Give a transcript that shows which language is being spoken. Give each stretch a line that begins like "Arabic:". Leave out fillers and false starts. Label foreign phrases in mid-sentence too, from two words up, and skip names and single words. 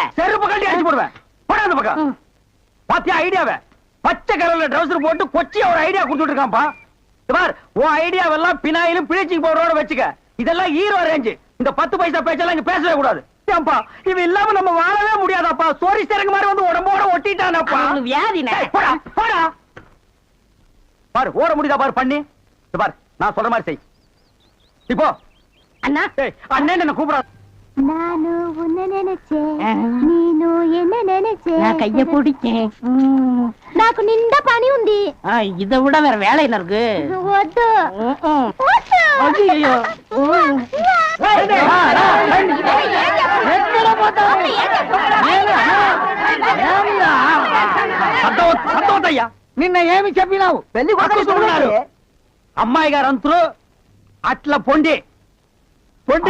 Tamil: செருப்பு கட்டி அடிச்சு போடுவேன் படாத பக்கம் பாத்தியா ஐடியாவை பச்சை கலர்ல ட்ரவுசர் போட்டு கொச்சியா ஒரு ஐடியா கொடுத்துட்டு இருக்கான்ப்பா பார் உன் ஐடியாவெல்லாம் பினாயிலும் பிளீச்சிங் பவுடரோட வச்சுக்க இதெல்லாம்
English: hero range
Tamil: இந்த 10 பைசா பேச்செல்லாம் இங்க பேசவே கூடாது ஏன்பா இவன் இல்லாம நம்ம வாழவே முடியாதாப்பா சோரி சேரங்க மாதிரி வந்து உடம்போட ஒட்டிட்டானப்பா வியாதினே போடா போடா பாரு ஓட முடியுதா பாரு பண்ணி பாரு நான் சொல்ற மாதிரி செய் இப்போ அண்ணா அண்ணன் என்ன கூப்பிடா நானு உன்னை நினைச்சேன் நீனு என்ன நினைச்சேன் நான் கைய பிடிச்சேன்
Telugu: నాకు నిండా పని ఉంది
Tamil: இதை விட வேற வேலை என்ன இருக்கு
Telugu: వద్దు
Tamil: ஐயோ
Telugu: సంతోషయ్యా నిన్న ఏమి చెప్పినావు పెళ్లి కొడుకు అమ్మాయి గారు అంతరు అట్లా పొండి పొండి